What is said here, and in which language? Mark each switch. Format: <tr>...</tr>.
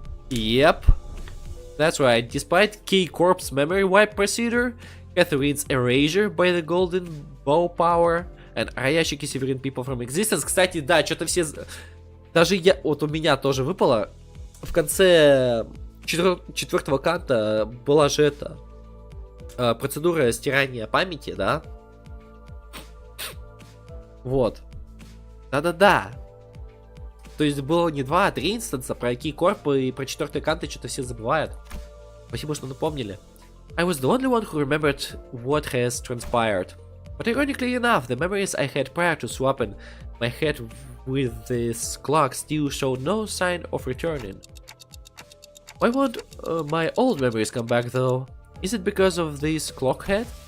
<en>Yep. That's right, despite Key Corp's memory wipe procedure, Catherine's erasure by the golden bow power, and Ayashiki severing people from existence.</en> <ru>Кстати, да, что-то все... Даже я... Вот у меня тоже выпало. В конце 4-го канта была же это... процедура стирания памяти, да? Вот. Да-да-да. То есть было не 2, а 3 инстанса про Кейкорп и про 4-й канты что-то все забывают. Спасибо, что напомнили.</ru> <en>I was the only one who remembered what has transpired. But ironically enough, the memories I had prior to swapping my head with this clock still showed no sign of returning. Why won't my old memories come back though? Is it because of this clock head?</en>